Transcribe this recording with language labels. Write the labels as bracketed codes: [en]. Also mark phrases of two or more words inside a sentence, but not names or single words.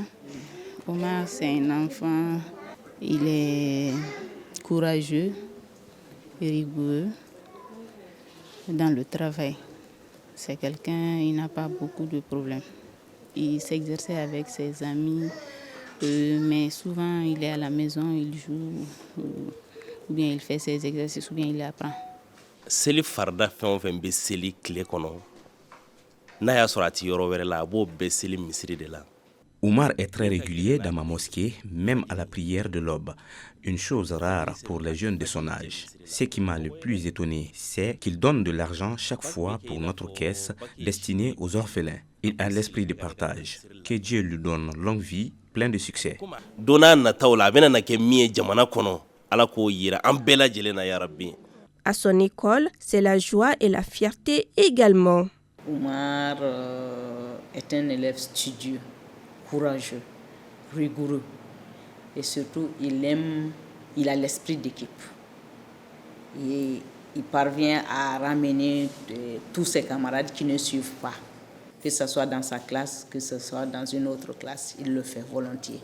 [fr] Oumar, c'est un enfant, il est courageux, rigoureux dans le travail. C'est quelqu'un, il n'a pas beaucoup de problèmes. Il s'exerce avec ses amis, mais souvent il est à la maison, il joue, ou bien il fait ses exercices, ou bien il apprend. [bm] Seli farda fɛn o fɛn bɛ seli tile kɔnɔ n'a y'a sɔrɔ a ti yɔrɔ wɛrɛ la a b'o bɛɛ seli misiri de la. [fr] Oumar est très régulier dans ma mosquée, même à la prière de l'aube. Une chose rare pour les jeunes de son âge. Ce qui m'a le plus étonné, c'est qu'il donne de l'argent chaque fois pour notre caisse destinée aux orphelins. Il a l'esprit de partage. Que Dieu lui donne longue vie, plein de succès. [bm] Donna nataw la a bɛna na kɛ min ye jamana kɔnɔ Ala k'o yira an bɛɛ lajɛlen na [ar] ya Rabbi. [fr] À son école, c'est la joie et la fierté également. Oumar est un élève studieux, courageux, rigoureux et surtout il a l'esprit d'équipe. Et il parvient à ramener tous ses camarades qui ne suivent pas, que ce soit dans sa classe, que ce soit dans une autre classe, il le fait volontiers.